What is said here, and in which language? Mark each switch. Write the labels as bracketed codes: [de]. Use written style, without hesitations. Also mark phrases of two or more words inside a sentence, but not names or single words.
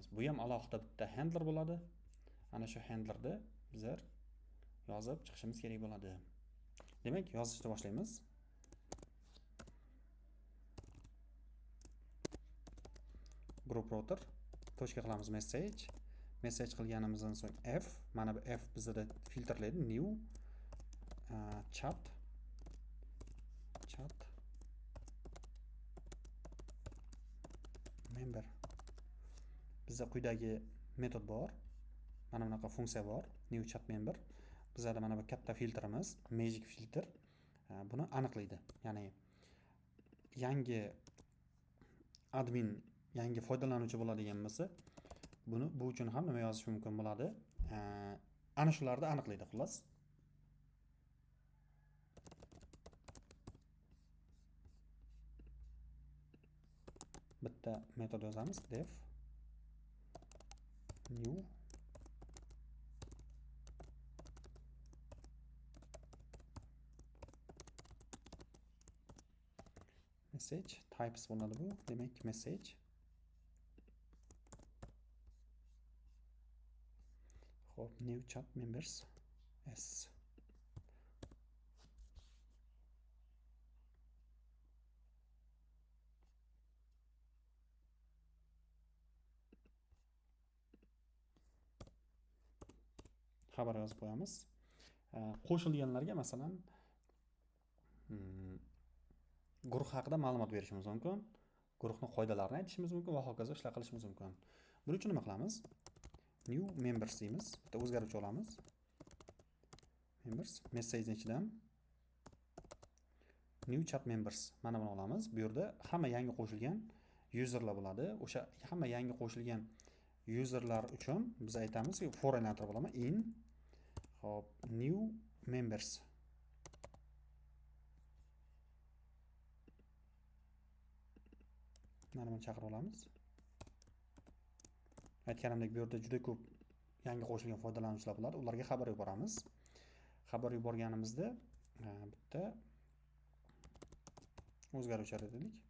[uz] Bu ham alohida bitta handler bo'ladi. Ana shu handlerda bizlar yozib chiqishimiz kerak bo'ladi. Demak, yozishni boshlaymiz. [en] Group router [uz] tochka qilamiz message. Message qilganimizdan so'ng f, mana bu f bizda filtrlaydi, [en] new chat member. [uz] Bizda quyidagi metod bor. Mana bunaqa funksiya bor, [en] new chat member. [uz] Bizda mana bu katta filtrimiz, [en] magic filter. [uz] Buni aniqlaydi. Ya'ni yangi admin, yangi foydalanuvchi bo'ladigan bo'lsa, bu uchun ham nima yozish mumkin bo'ladi? Ana shularni aniqlaydi, xullas. Bitta metod yozamiz, [en] def new message types [uz] bo'ladi bu. Demak, [en] message. Hop, new chat members s. [uz] Xabar yozib qo'yamiz. Qo'shilganlarga masalan guruh haqida ma'lumot berishimiz mumkin, guruhning qoidalarini aytishimiz mumkin va hokazo ishlar qilishimiz mumkin. Buning uchun nima qilamiz? [en] New members [uz] deymiz. Bitta o'zgaruvchi olamiz. Members message ichidan [en] new chat members [uz] mana buni olamiz. Bu yerda hamma yangi qo'shilgan userlar bo'ladi. O'sha hamma yangi qo'shilgan userlar uchun biz aytamizki, for aylantirib olaman in hop [en] new members. [uz] Mana buni chaqirib olamiz. Aytganimdek, bu yerda juda ko'p yangi qo'shilgan foydalanuvchilar bo'ladi. Ularga xabar yuboramiz. Xabar yuborganimizda bitta o'zgaruvchar dedik.